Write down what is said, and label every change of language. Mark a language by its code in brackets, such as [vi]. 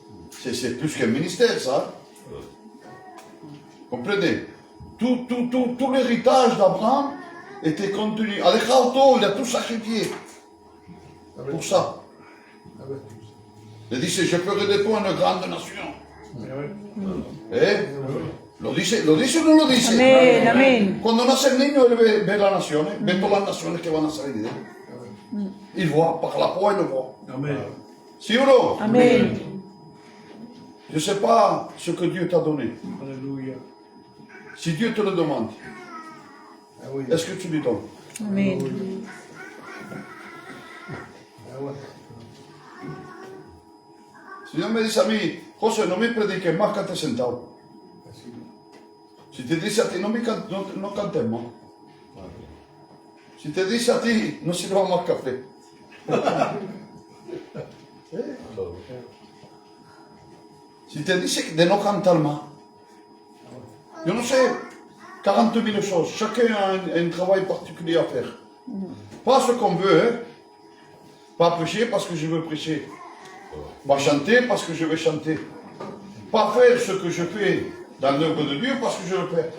[fr] C'est plus qu'un ministère, ça. Comprenez? Tout l'héritage d'Abraham était contenu. Alejandro, il a tout sacrifié pour ça. Il dit, je ferai de toi une grande nation. [es] Lo dice o no lo dice? Amén, amén. Cuando nace el niño, él ve las naciones, ve todas las naciones que van a salir de él. [fr] Il voit, par la foi, il le voit. Amen. Si ou non? [es] Amén. [fr] Je ne sais pas ce que Dieu t'a donné. Alléluia. Si Dieu te le demande, est-ce que tu lui donnes? [es] Amén. Si Dios me dice a mí, José, no me prediques más, quédate sentado. Si te dice a ti, no cantes más. Si te dice a ti, no sirvas más café. Si te dice de no cantar más. Yo no sé, 40 000 choses. [fr] Chacun a un travail particulier à faire. Pas ce qu'on veut, hein. Pas prêcher parce que je veux prêcher. Pas chanter parce que je veux chanter. Pas faire ce que je fais dans l'œuvre de Dieu parce que je le fais.